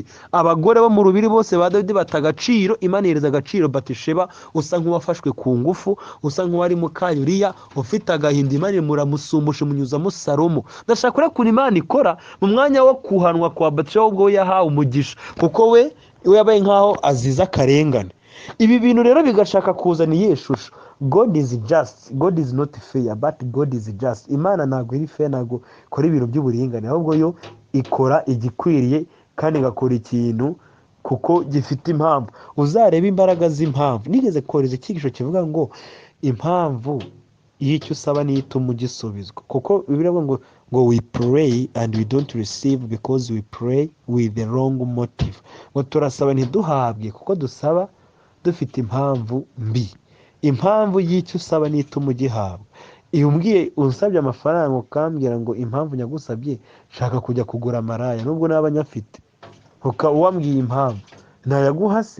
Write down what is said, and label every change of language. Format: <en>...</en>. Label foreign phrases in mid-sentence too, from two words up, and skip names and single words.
<rw>Abagore bo mu rubiri bose ba Dawidi bata agaciro, Imana ihereza agaciro Batisheba usa nk'uwafashwe ku ngufu, usa nk'uwari mu Kayuriya ufite agahinda. Imana imuramusumbusha imunyuzamo Salomo. Ndashaka kureba ukuntu Imana ikora mu mwanya wo kuhanwa kwa Batisheba, ubwo we yahawe umugisha, kuko we yabaye nk'aho azize akarengane. Ibi bintu rero bigashaka kuzana iyihe shusho?</rw> <en>God is just, God is not fair, but God is just.</en> <rw>Imana ntabwo iri fair, ntabwo ikora ibintu by'uburinganire, ahubwo yo ikora igikwiriye kandi igakora ikintu kuko gifite impamvu. Uzarebe imbaraga z'impamvu. Nigeze kohereza icyigisho kivuga ngo impamvu y'icyo usaba niyo ituma ugisubizwa, kuko Bibiliya ngo</rw> <en>we pray and we don't receive because we pray with the wrong motive.</en> <rw>Ngo turasaba ntiduhabwe kuko dusaba dufite impamvu mbi. Impamvu y'icyo usaba niyo ituma ugihabwa. Iyo umbwiye unsabye amafaranga ukambwira ngo impamvu nyagusabye shaka kujya kugura amaraya, nubwo naba nyafite, uwambwiye impamvu nayaguha se?</rw>